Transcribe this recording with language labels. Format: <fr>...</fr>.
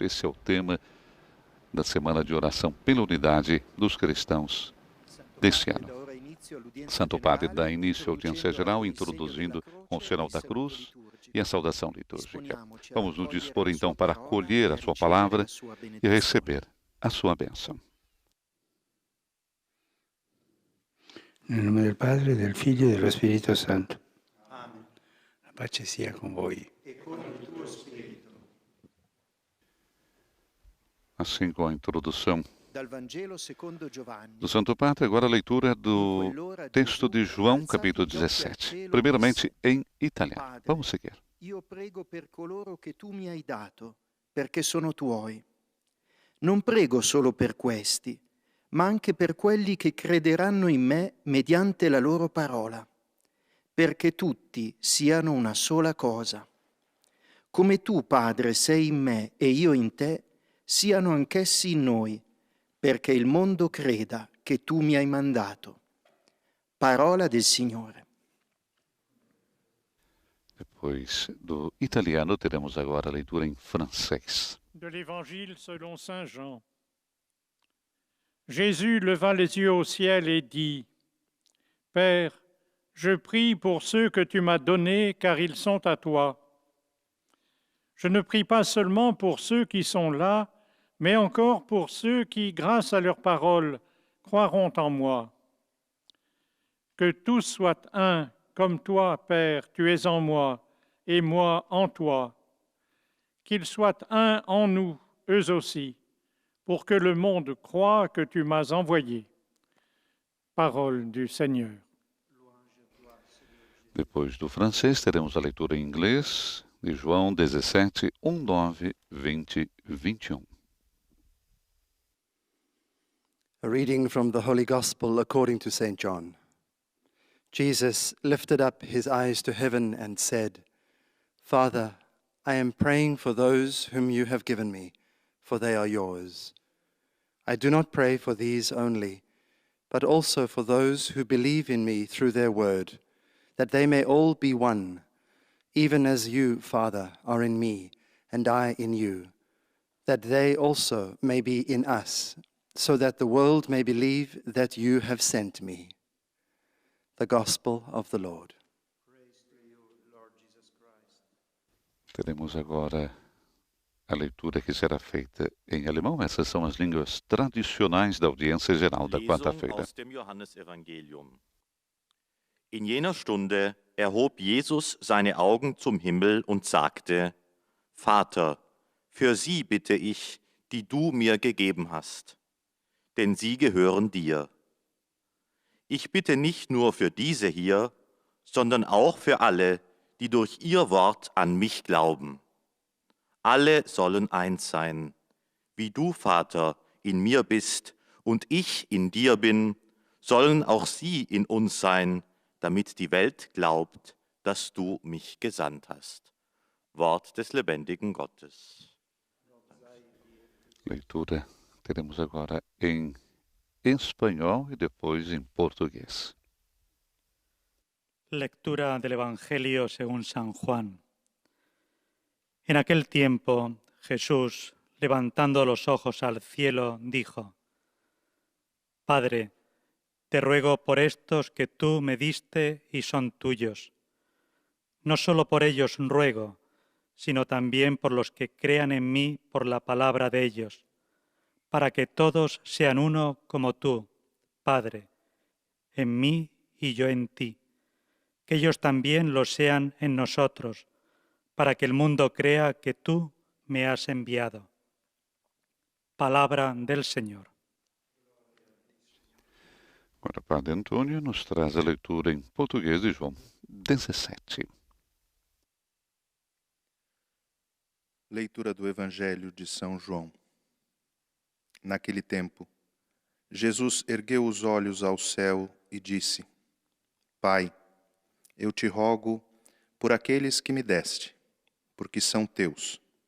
<pt>Esse é o tema da semana de oração pela unidade dos cristãos deste ano. Santo Padre dá início à audiência geral, introduzindo com o sinal da cruz e a saudação litúrgica. Vamos nos dispor então para acolher a sua palavra e receber a sua bênção.</pt> <it>Nel nome del Padre, del Figlio e dello Spirito Santo. Amen. La pace sia con voi. E con il tuo spirito.</it> <pt>Assim, com a introdução</pt> <it>Dal Vangelo secondo Giovanni.</it> <pt>do Santo Padre, agora a leitura do texto de João, capítulo 17. Primeiramente em italiano. Vamos seguir.</pt> <it>Io prego per coloro che tu mi hai dato, perché sono tuoi. Non prego solo per questi, ma anche per quelli che crederanno in me mediante la loro parola, perché tutti siano una sola cosa. Come tu, Padre, sei in me e io in te, siano anch'essi in noi, perché il mondo creda che tu mi hai mandato. Parola del Signore.</it> <pt>Depois do italiano, teremos agora a leitura em francês.</pt> <fr>De l'Évangile selon Saint Jean. Jésus leva les yeux au ciel et dit, « Père, je prie pour ceux que tu m'as donnés, car ils sont à toi. Je ne prie pas seulement pour ceux qui sont là, mais encore pour ceux qui, grâce à leur parole, croiront en moi. Que tous soient un, comme toi, Père, tu es en moi, et moi en toi. Qu'ils soient un en nous, eux aussi, pour que le monde croie que tu m'as envoyé. » Parole du Seigneur.</fr> <pt>Depois do francês, teremos a leitura em inglês de João 17, 9, 20, 21.</pt> <en>A reading from the Holy Gospel according to St. John. Jesus lifted up his eyes to heaven and said, Father, I am praying for those whom you have given me, for they are yours. I do not pray for these only, but also for those who believe in me through their word, that they may all be one, even as you, Father, are in me, and I in you, that they also may be in us, so that the world may believe that you have sent me. The Gospel of the Lord. Praise to you, Lord Jesus Christ.</en> <pt>Teremos agora a leitura que será feita em alemão. Essas são as línguas tradicionais da audiência geral da quarta-feira.</pt> <de>Aus dem Johannesevangelium. In jener Stunde erhob Jesus seine Augen zum Himmel und sagte, Vater, für sie bitte ich, die du mir gegeben hast, denn sie gehören dir. Ich bitte nicht nur für diese hier, sondern auch für alle, die durch ihr Wort an mich glauben. Alle sollen eins sein, wie du, Vater, in mir bist und ich in dir bin, sollen auch sie in uns sein, damit die Welt glaubt, dass du mich gesandt hast. Wort des lebendigen Gottes.</de> <pt>Leitura teremos agora em espanhol e depois em português.</pt> <es>Lectura del Evangelio según San Juan. En aquel tiempo, Jesús, levantando los ojos al cielo, dijo: Padre, te ruego por estos que tú me diste y son tuyos. No solo por ellos ruego, sino también por los que crean en mí por la palabra de ellos, para que todos sean uno como tú, Padre, en mí y yo en ti, que ellos también lo sean en nosotros, para que el mundo crea que tú me has enviado. Palabra del Señor.</es> <pt>Agora, o Padre Antônio nos traz a leitura em português de João 17. Leitura do Evangelho de São João. Naquele tempo, Jesus ergueu os olhos ao céu e disse: Pai, eu te rogo por aqueles que me deste, porque são teus.</pt>